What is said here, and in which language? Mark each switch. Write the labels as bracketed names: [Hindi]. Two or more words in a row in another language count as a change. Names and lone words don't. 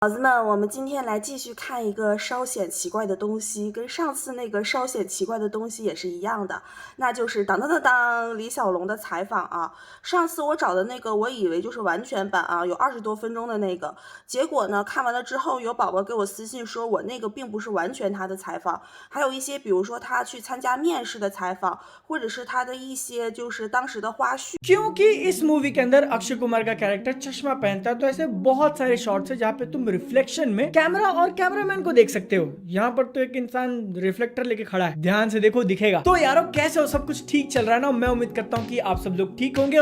[Chinese] 宝子们，我们今天来继续看一个稍显奇怪的东西，跟上次那个稍显奇怪的东西也是一样的，那就是当当当当李小龙的采访啊。上次我找的那个，我以为就是完全版啊，有20多分钟的那个，结果呢，看完了之后，有宝宝给我私信说我那个并不是完全他的采访，还有一些比如说他去参加面试的采访，或者是他的一些就是当时的花絮。 [Hindi] क्योंकि इस मूवी के अंदर अक्षय कुमार का कैरेक्टर चश्मा पहनता है, तो ऐसे बहुत सारे शॉट्स है जहाँ पे तुम रिफ्लेक्शन में कैमरा और कैमरामैन को देख सकते हो। यहाँ पर तो एक इंसान रिफ्लेक्टर लेके खड़ा है, ध्यान से देखो दिखेगा। तो यारो कैसे हो, सब कुछ ठीक चल रहा है ना? मैं उम्मीद करता हूँ कि आप सब लोग ठीक होंगे।